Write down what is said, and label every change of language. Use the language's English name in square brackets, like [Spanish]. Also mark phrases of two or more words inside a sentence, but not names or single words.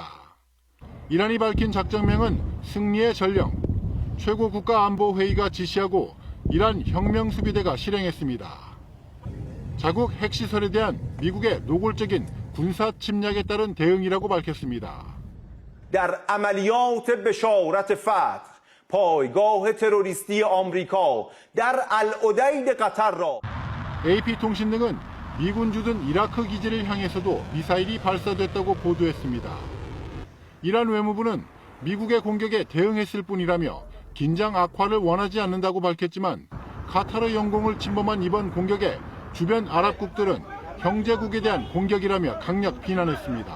[Korean] 이란이 밝힌 작전명은 승리의 전령. 최고 국가안보회의가 지시하고 이란 혁명수비대가 실행했습니다. 자국 핵시설에 대한 미국의 노골적인 군사 침략에 따른 대응이라고 밝혔습니다. [Persian] در عملیات بشارت فتح پایگاه تروریستی آمریکا در العدید قطر را [Korean] AP통신 등은 미군 주둔 이라크 기지를 향해서도 미사일이 발사됐다고 보도했습니다. 이란 외무부는 미국의 공격에 대응했을 뿐이라며 긴장 악화를 원하지 않는다고 밝혔지만 카타르 영공을 침범한 이번 공격에 주변 아랍국들은 형제국에 대한 공격이라며 강력 비난했습니다.